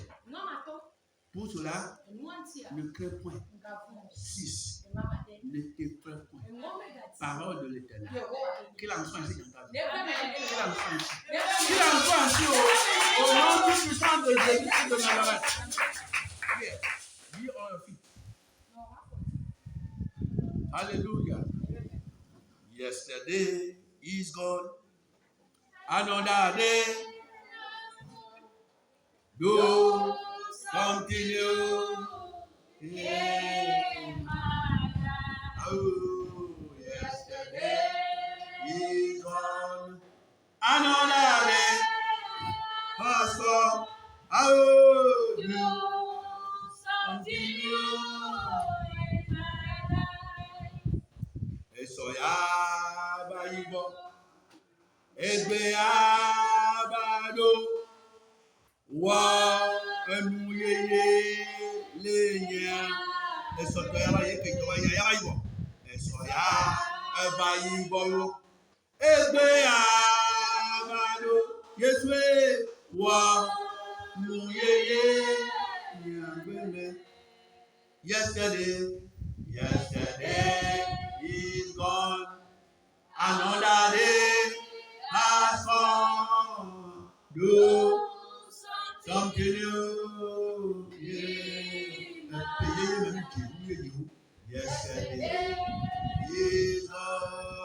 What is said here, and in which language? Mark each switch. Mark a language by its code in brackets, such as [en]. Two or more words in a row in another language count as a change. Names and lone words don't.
[fr] Pour cela, ne crains point. 6. Ne t'effraie point. Parole de l'Éternel. Qu'il en soit ainsi dans ta vie. Qu'il en soit ainsi. Qu'il en soit ainsi au nom du puissant de Jésus de Nazareth. Dis on fit. Hallelujah. [en] Yesterday is gone. Another day. Do continue. Oh, yesterday is gone. Another day has come. Oh, do continue. Esoya bayibo, egbe abado, wa emuyeye lenya. Esoya bayibo, esoya bayibo, egbe abado, Yeswe wa emuyeye lenya. Yesterday is gone. Another day has come. Do something new. Yesterday is gone.